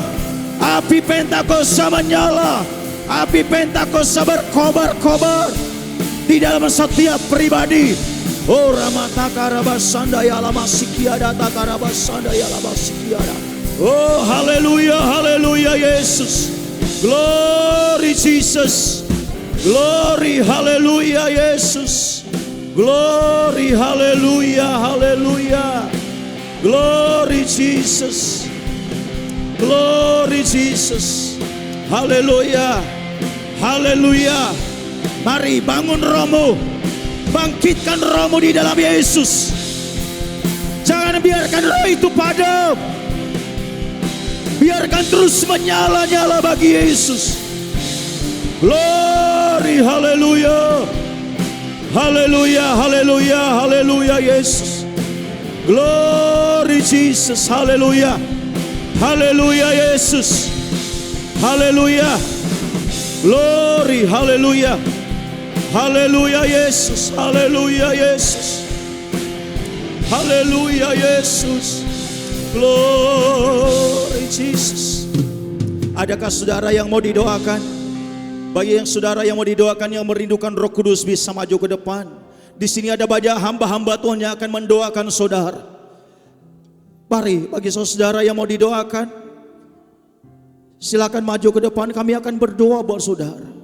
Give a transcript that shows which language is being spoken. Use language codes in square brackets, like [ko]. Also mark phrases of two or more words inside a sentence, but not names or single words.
[id] Api Pentakosta menyala. Api Pentakosta berkobar-kobar di dalam setiap pribadi. Oh ramata karabasanda ya lama sikiada takarabasanda ya lama sikiada. Oh haleluya, haleluya Yesus. [en] Glory Jesus. Glory haleluya Yesus. Glory haleluya, haleluya. Glory Jesus. Glory Jesus. [id] Haleluya. Haleluya. Mari bangun rohmu, bangkitkan rohmu di dalam Yesus. Jangan biarkan roh itu padam. Biarkan terus menyala-nyala bagi Yesus. Glory, haleluya. Haleluya, haleluya, haleluya Yesus. [en] Glory Jesus, haleluya. [id] Haleluya Yesus. Haleluya. Glory, haleluya. Haleluya Yesus, haleluya Yesus. Haleluya Yesus. [en] Glory Jesus. [id] Adakah saudara yang mau didoakan? Bagi yang saudara yang mau didoakan, yang merindukan Roh Kudus, bisa maju ke depan. Di sini ada banyak hamba-hamba Tuhan yang akan mendoakan saudara. Mari, bagi saudara yang mau didoakan, silakan maju ke depan, kami akan berdoa buat saudara.